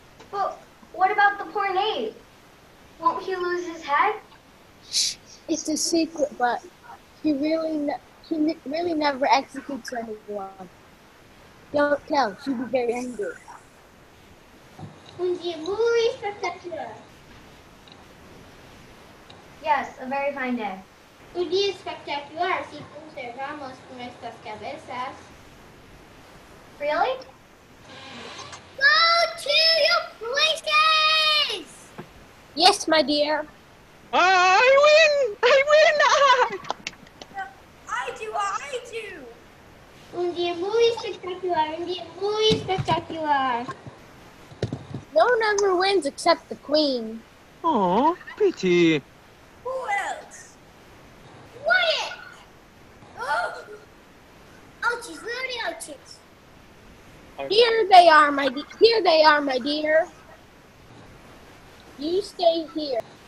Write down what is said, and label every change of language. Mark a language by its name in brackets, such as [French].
[English] But what about the poor knave? Won't he lose his head? It's a secret, but he really never executes anyone. Don't tell, she'll be very angry. [Spanish] Un día muy espectacular. [English] Yes, a very fine day. [Spanish] Un día espectacular si conservamos nuestras cabezas. [English] Really? Go to your places! Yes, my dear. I win! I win! I do. [Spanish] Un día muy espectacular, un día muy espectacular. [English] No one ever wins except the queen. Oh, pity. Who else? Quiet! Oh, Ouchies, where are the ouchies? Here they are, my dear. You stay here.